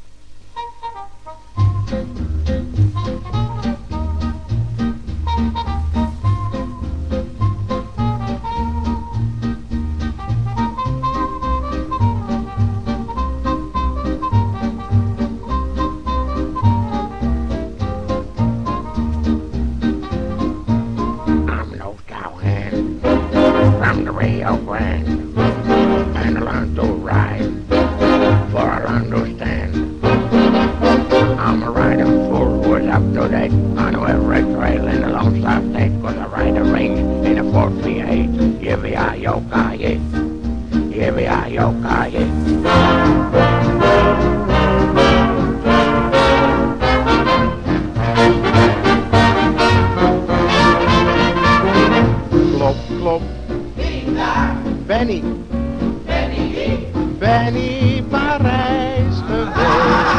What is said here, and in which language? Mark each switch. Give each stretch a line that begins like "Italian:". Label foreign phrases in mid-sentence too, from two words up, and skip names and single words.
English: And I learned to ride, for I learned to stand. I'm a rider full was up to date. I know every trail in the Lone Star State, cause I ride a range in a 438. Yippee-yi-yo-ki-yay, yippee-yi-yo-ki-yay.
Dutch: Klop, klop. Benny. Benny Parijs geweest.